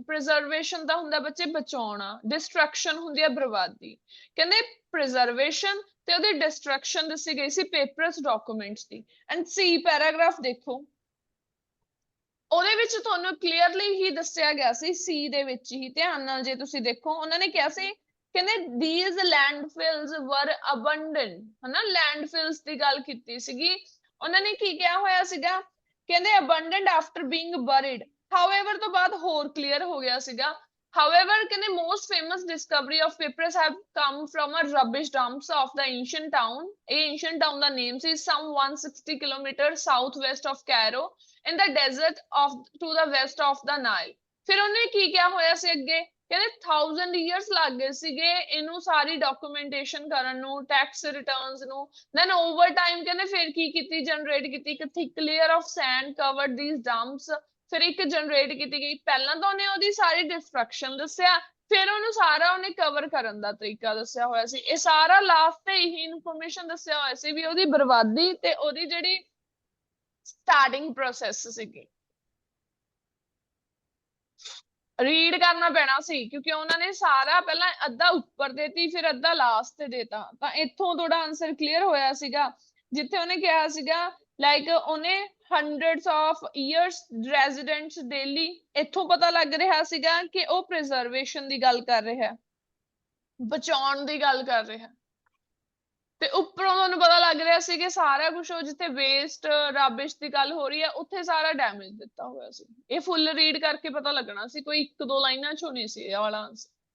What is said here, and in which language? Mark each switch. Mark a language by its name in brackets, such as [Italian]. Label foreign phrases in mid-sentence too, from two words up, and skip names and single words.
[Punjabi] ਪ੍ਰੀਜ਼ਰਵੇਸ਼ਨ ਦਾ ਹੁੰਦਾ ਬੱਚੇ ਬਚਾਉਣਾ, ਡਿਸਟਰਕਸ਼ਨ ਹੁੰਦੀ ਹੈ ਬਰਬਾਦੀ। ਕਹਿੰਦੇ ਪ੍ਰੀਜ਼ਰਵੇਸ਼ਨ ਤੇ ਉਹਦੀ ਡਿਸਟਰਕਸ਼ਨ ਦੱਸੀ ਗਈ ਸੀ [English] papers documents [Punjabi] ਦੀ। [English] and C paragraph [Punjabi] ਦੇਖੋ, ਉਹਦੇ ਵਿੱਚ ਤੁਹਾਨੂੰ ਕਲੀਅਰਲੀ ਹੀ ਦੱਸਿਆ ਗਿਆ ਸੀ, ਸੀ ਦੇ ਵਿੱਚ ਹੀ ਧਿਆਨ ਨਾਲ ਜੇ ਤੁਸੀਂ ਦੇਖੋ। ਉਹਨਾਂ ਨੇ ਕਿਹਾ ਸੀ, ਕਹਿੰਦੇ [English] these landfills were abundant, [Punjabi] ਹਨਾ, ਲੈਂਡਫਿਲਸ ਦੀ ਗੱਲ ਕੀਤੀ ਸੀਗੀ। ਉਹਨਾਂ ਨੇ ਕੀ ਕਿਹਾ ਹੋਇਆ ਸੀਗਾ, ਕਹਿੰਦੇ [English] abundant after being buried। [Punjabi] however ਤੋਂ ਬਾਅਦ ਹੋਰ ਕਲੀਅਰ ਹੋ ਗਿਆ ਸੀਗਾ। [English] however ਕਹਿੰਦੇ most famous discovery of papers have come from a rubbish dumps of the ancient town। ਇਹ ancient town ਦਾ name ਸੀ, some 160 kilometer southwest of Cairo in the desert of to the west of the Nile। [Punjabi] ਫਿਰ ਉਹਨੇ ਕੀ ਕਿਹਾ ਹੋਇਆ ਸੀ ਅੱਗੇ, ਕਹਿੰਦੇ 1000 years ਲੱਗ ਗਏ ਸੀਗੇ ਇਹਨੂੰ ਸਾਰੀ ਡਾਕੂਮੈਂਟੇਸ਼ਨ ਕਰਨ ਨੂੰ, [English] tax returns [Punjabi] ਨੂੰ। [English] then over time [Punjabi] ਕਹਿੰਦੇ ਫਿਰ ਕੀ ਕੀਤੀ, ਜਨਰੇਟ ਕੀਤੀ ਇੱਕ [English] thick layer of sand covered these dumps। [Punjabi] ਫਿਰ ਇੱਕ ਜਨਰੇਟ ਕੀਤੀ ਗਈ। ਪਹਿਲਾਂ ਤਾਂ ਉਹਨੇ ਉਹਦੀ ਸਾਰੀ ਡਿਸਟਰਕਸ਼ਨ ਦੱਸਿਆ, ਫਿਰ ਉਹਨੂੰ ਸਾਰਾ ਉਹਨੇ ਕਵਰ ਕਰਨ ਦਾ ਤਰੀਕਾ ਦੱਸਿਆ ਹੋਇਆ ਸੀ। ਇਹ ਸਾਰਾ ਲਾਸਟ ਤੇ ਇਹੀ ਇਨਫੋਰਮੇਸ਼ਨ ਦੱਸਿਆ ਹੋਇਆ ਸੀ ਵੀ ਉਹਦੀ ਬਰਬਾਦੀ ਤੇ ਉਹਦੀ ਜਿਹੜੀ [English] starting process [Punjabi] ਸੀਗੀ। ਰੀਡ ਕਰਨਾ ਪੈਣਾ ਸੀ ਕਿਉਂਕਿ ਉਹਨਾਂ ਨੇ ਸਾਰਾ ਪਹਿਲਾਂ ਅੱਧਾ ਉੱਪਰ ਦੇਤੀ, ਫਿਰ ਅੱਧਾ ਲਾਸਟ ਤੇ ਦੇਤਾ। ਤਾਂ ਇੱਥੋਂ ਤੁਹਾਡਾ [English] answer clear [Punjabi] ਹੋਇਆ ਸੀਗਾ, ਜਿੱਥੇ ਉਹਨੇ ਕਿਹਾ ਸੀਗਾ ਲਾਈਕ ਉਹਨੇ [English] hundreds of years residents daily। [Punjabi] ਇੱਥੋਂ ਪਤਾ ਲੱਗ ਰਿਹਾ ਸੀਗਾ ਕਿ ਉਹ ਪ੍ਰੀਜ਼ਰਵੇਸ਼ਨ ਦੀ ਗੱਲ ਕਰ ਰਿਹਾ, ਬਚਾਉਣ ਦੀ ਗੱਲ ਕਰ ਰਿਹਾ। ਤੇ ਉੱਪਰੋਂ ਤੁਹਾਨੂੰ ਪਤਾ ਲੱਗ ਰਿਹਾ ਸੀ ਕਿ ਸਾਰਾ ਕੁਝ ਉਹ ਜਿੱਥੇ [English] waste rubbish [Punjabi] ਦੀ ਗੱਲ ਹੋ ਰਹੀ ਹੈ ਉੱਥੇ ਸਾਰਾ ਡੈਮੇਜ ਦਿੱਤਾ ਹੋਇਆ ਸੀ। ਇਹ [English] full read [Punjabi] ਕਰਕੇ ਪਤਾ ਲੱਗਣਾ ਸੀ, ਕੋਈ ਇੱਕ ਦੋ ਲਾਈਨਾਂ ਚੋਂ ਨਹੀਂ ਸੀ ਇਹ ਵਾਲਾ ਆਂਸਰ।